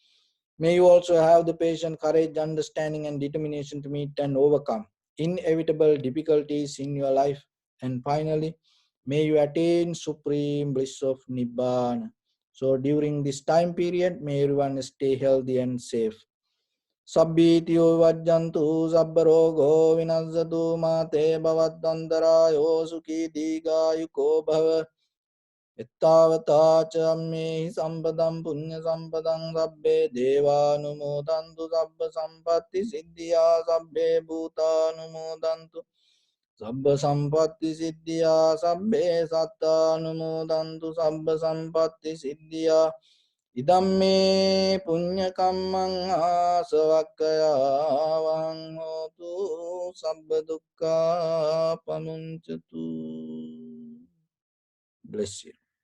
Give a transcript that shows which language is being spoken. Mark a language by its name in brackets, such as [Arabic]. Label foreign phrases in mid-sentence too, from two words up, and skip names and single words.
[English] May you also have the patience, courage, understanding, and determination to meet and overcome inevitable difficulties in your life. And finally, may you attain supreme bliss of Nibbana. So during this time period, may everyone stay healthy and safe. [Pali] Sabbitiyo vajjantu sabbarogo vinazatu mate bhavattantarayo sukhi digayuko bhava. Ittavata cha me sampadam punya sampadam sabbe devanumodantu sabba sampatti siddhya sabbe bhutanumodantu sabba sampatti siddhya sabbe sattanumodantu sabba sampatti siddhya idamme punya kammang asavakkaya vang hotu sabba dukkha pamuncatu. [English] Bless you.